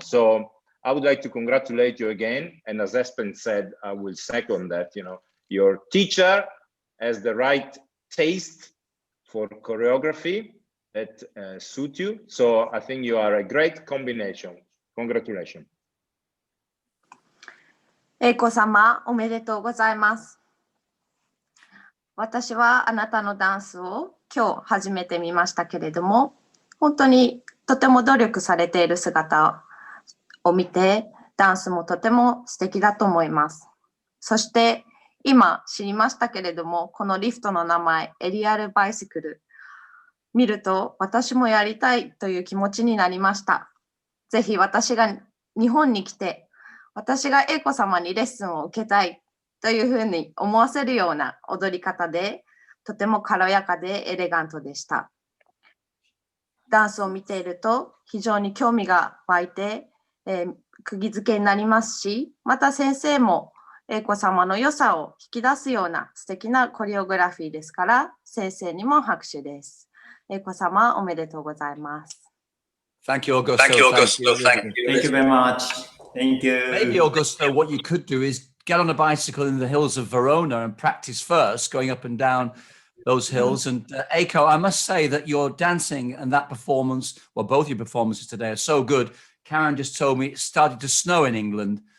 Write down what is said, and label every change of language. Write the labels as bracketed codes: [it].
[en] So I would like to congratulate you again. And as Espen said, I will second that, you know, your teacher has the right taste for choreography that suit you. So I think you are a great combination. Congratulations. [ja] エイコ様、おめでとうございます。私はあなたのダンスを今日初めて見ましたけれども、本当にとても努力されている姿を見て、ダンスもとても素敵だと思います。そして今知りましたけれども、このリフトの名前、エリアルバイシクル、見ると私もやりたいという気持ちになりました。ぜひ私が日本に来て、私がエイコ様にレッスンを受けたいというふうに思わせるような踊り方で、とても軽やかでエレガントでした。ダンスを見ていると非常に興味が湧いて、釘付けになりますし、また先生もエイコ様の良さを引き出すような素敵なコリオグラフィーですから、先生にも拍手です。エイコ様、おめでとうございます。 [en] Thank you, Augusto. Thank you, Augusto. Thank you very much. Thank you. Maybe, Augusto, what you could do is get on a bicycle in the hills of Verona and practice first, going up and down those hills. And Eiko, I must say that your dancing and that performance, well, both your performances today are so good. Karen just told me it started to snow in England.